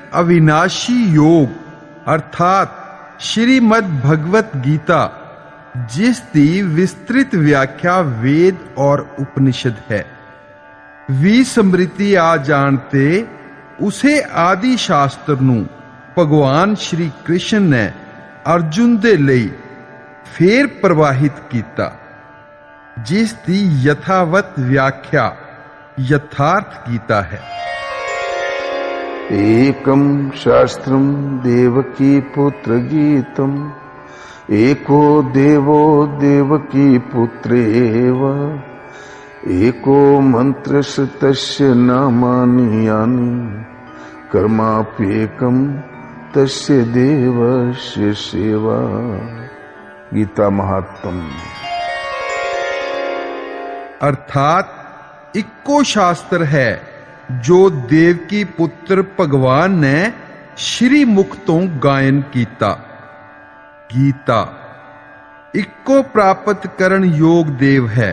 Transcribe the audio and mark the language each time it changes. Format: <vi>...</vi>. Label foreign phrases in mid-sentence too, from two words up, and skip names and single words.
<pa>ਅਵਿਨਾਸ਼ੀ ਯੋਗ ਅਰਥਾਤ ਸ਼੍ਰੀਮਦ ਭਗਵਤ ਗੀਤਾ, ਜਿਸ ਦੀ ਵਿਸਤ੍ਰਿਤ ਵਿਆਖਿਆ ਵੇਦ ਔਰ ਉਪਨਿਸ਼ਦ ਹੈ, ਵੀ ਸਮ੍ਰਿਤੀ ਆ ਜਾਣ ਤੇ ਉਸੇ ਆਦਿ ਸ਼ਾਸਤਰ ਨੂੰ ਭਗਵਾਨ ਸ਼੍ਰੀ ਕ੍ਰਿਸ਼ਨ ਨੇ ਅਰਜੁਨ ਦੇ ਲਈ ਫੇਰ ਪ੍ਰਵਾਹਿਤ ਕੀਤਾ, ਜਿਸ ਦੀ ਯਥਾਵਤ ਵਿਆਖਿਆ ਯਥਾਰਥ ਗੀਤਾ ਹੈ।</pa> <sa>एकम शास्त्रम देवकी पुत्र गीतम एको देवो देवकी पुत्रेव एको मंत्र तस्य नामानि यानि कर्माप्येकम तस्य देवस्य सेवा। गीता महात्म।</sa> <pa>ਅਰਥਾਤ ਇੱਕੋ ਸ਼ਾਸਤਰ ਹੈ ਜੋ ਦੇਵਕੀ ਪੁੱਤਰ ਭਗਵਾਨ ਨੇ ਸ਼੍ਰੀ ਮੁਖ ਤੋਂ ਗਾਇਨ ਕੀਤਾ। ਗੀਤਾ ਇੱਕੋ ਪ੍ਰਾਪਤ ਕਰਨ ਯੋਗ ਦੇਵ ਹੈ।</pa>